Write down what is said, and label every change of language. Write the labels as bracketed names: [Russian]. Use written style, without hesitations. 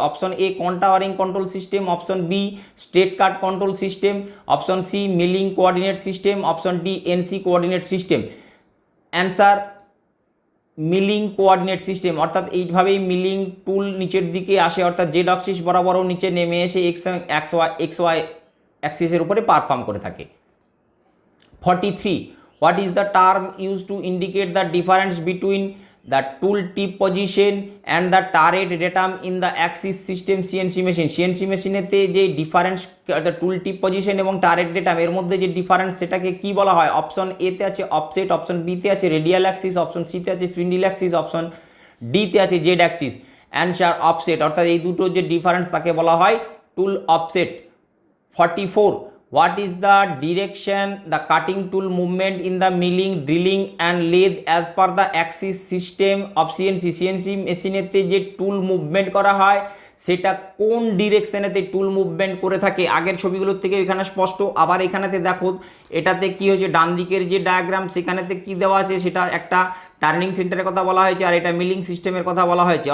[Bangla] Option A কন্টাওয়ারিং control system, option B state card control system, option C milling coordinate system, option D NC coordinate system. Answer milling coordinate system, অর্থাৎ এইভাবেই milling টুল নিচের দিকে আসে, অর্থাৎ Z Axis বরাবরও নিচে নেমে এসে এক্স ওয়াই অ্যাক্সিসের উপরে পারফর্ম করে থাকে। [English] 43 what is the term used to indicate the difference between the tool tip position and the turret datum in the axis system CNC machine? [Bangla] CNC মেশিনেতে যে ডিফারেন্স টুল টিপ position এবং turret datum এর মধ্যে যে difference সেটাকে কি বলা হয়? অপশন এ তে আছে অফসেট, অপশন বি তে আছে রেডিয়াল অ্যাক্সিস, অপশন সি তে আছে স্পিন্ডল অ্যাক্সিস, অপশন ডি তে আছে জেড অ্যাক্সিস। অ্যান্সার অফসেট, অর্থাৎ এই দুটো যে ডিফারেন্স তাকে বলা হয় টুল offset. [English] 44 what is the direction the cutting tool movement in the milling, drilling and lathe as per the axis system of CNC? [Bangla] CNC মেশিনেতে যে টুল মুভমেন্ট করা হয় সেটা কোন ডিরেকশনেতে টুল মুভমেন্ট করে থাকে? আগের ছবিগুলোর থেকে এখানে স্পষ্ট, আবার এখানেতে দেখো এটাতে কি হয়েছে, ডান দিকের যে ডায়াগ্রাম সেখানেতে কি দেওয়া আছে সেটা একটা টার্নিং সেন্টারের কথা বলা হয়েছে, আর এটা মিলিং সিস্টেমের কথা বলা হয়েছে।